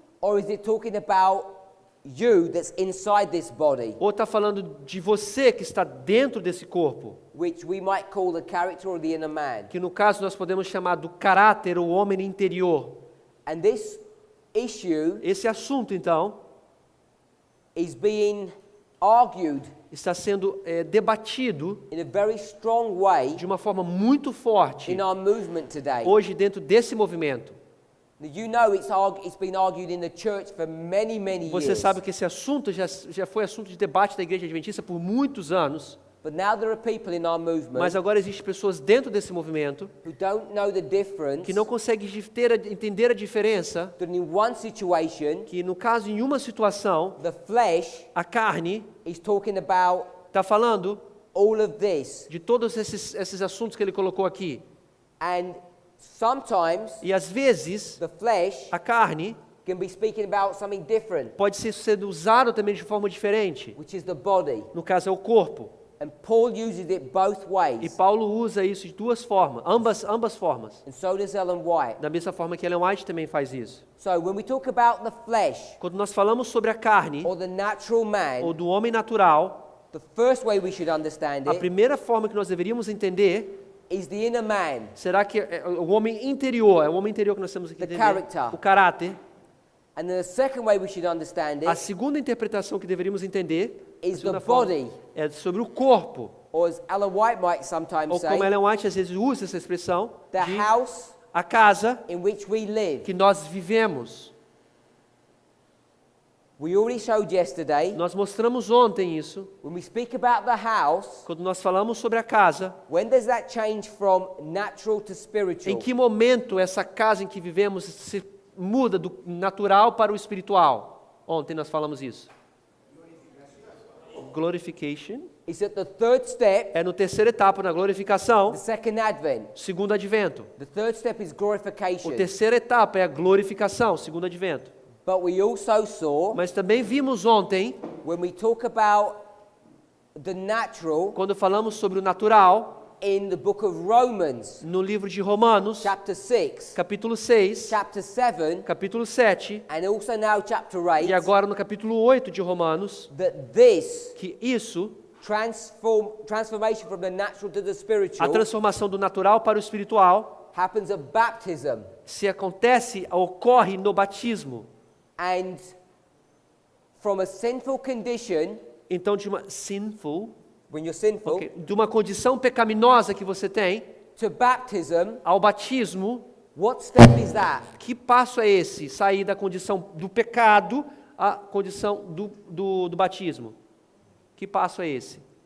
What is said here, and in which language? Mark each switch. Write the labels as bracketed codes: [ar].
[en] or is it talking about you that's inside this body, [pt] ou está falando de você que está dentro desse corpo? [en] which we might call the character or the inner man? [pt] Que no caso nós podemos chamar do caráter ou homem interior. [en] And this issue [pt] Esse assunto, então, [en] is being argued [pt] está sendo debatido [en] in a very strong way [pt] de uma forma muito forte [en] in our movement today. [pt] hoje dentro desse movimento. [en] You know it's been argued in the church for many, many [pt] Você [en] years. [pt] sabe que esse assunto já foi assunto de debate da Igreja Adventista por muitos anos, [en] But now there are people in our movement [pt] mas agora existem pessoas dentro desse movimento [en] who don't know the difference [pt] que não conseguem entender a diferença, [en] that in one situation, [pt] que no caso, em uma situação, [en] the flesh [pt] a carne [en] is talking about [pt] está falando [en] all of this. [pt] de todos esses assuntos que ele colocou aqui. [en] And sometimes [pt] E às vezes, [en] the flesh [pt] a carne [en] can be speaking about something different, [pt] pode ser sendo usado também de forma diferente. [en] which is the body. [pt] No caso, é o corpo. [en] And Paul uses it both [pt] E [en] ways. [pt] Paulo usa isso de duas formas, ambas formas. [en] And so does Ellen White. [pt] Da mesma forma que Ellen White também faz isso. [en] So when we talk about the flesh [pt] Quando nós falamos sobre a carne, [en] or the natural [pt] ou [en] man, [pt] do homem natural, [en] the first way we should understand [pt] a primeira forma que nós deveríamos entender [en] is the inner man. [pt] será que é o homem interior, é o homem interior que nós temos que [en] The [pt] entender, [en] character. [pt] o caráter. [en] And then the second way we should understand [pt] A [en] it, [pt] segunda interpretação que deveríamos entender a [en] is [pt] segunda [en] the [pt] forma, [en] body. [pt] é sobre o corpo, [en] or as Ellen White might sometimes [pt] ou como [en] say, [pt] Ellen White às vezes usa essa expressão, [en] the [pt] de [en] house [pt] a casa [en] in which we live. [pt] que nós vivemos. [en] We already showed yesterday, [pt] Nós mostramos ontem isso, [en] when we speak about the house, [pt] quando nós falamos sobre a casa. [en] when does that change from natural to [pt] Em [en] spiritual? [pt] que momento essa casa em que vivemos se muda do natural para o espiritual? Ontem nós falamos isso. [en] Glorification. It's at the third step, [pt] É no terceira etapa, na glorificação, [en] the second advent. [pt] segundo advento. [en] The third step is glorification. [pt] A terceira etapa é a glorificação, segundo advento. [en] But we also saw, [pt] Mas também vimos ontem, [en] when we talk about the natural, [pt] quando falamos sobre o natural, [en] in the book of Romans, [pt] no livro de Romanos, [en] chapter 6, [pt] capítulo 6, [en] chapter 7, [pt] capítulo 7, [en] and also now chapter 8, [pt] e agora no capítulo 8 de Romanos, [en] that this [pt] que isso, [en] transformation from the natural to the [pt] a [en] spiritual, [pt] transformação do natural para o espiritual, [en] happens at baptism. [pt] ocorre no batismo. [en] And from a sinful condition, [pt] Então, de uma [en] sinful, when you're sinful, [pt] de uma condição pecaminosa que você tem, [en] to baptism, [pt] ao batismo, [en] what step is that? [pt] que passo é esse? Sair da condição do pecado à condição do batismo. Que passo é esse?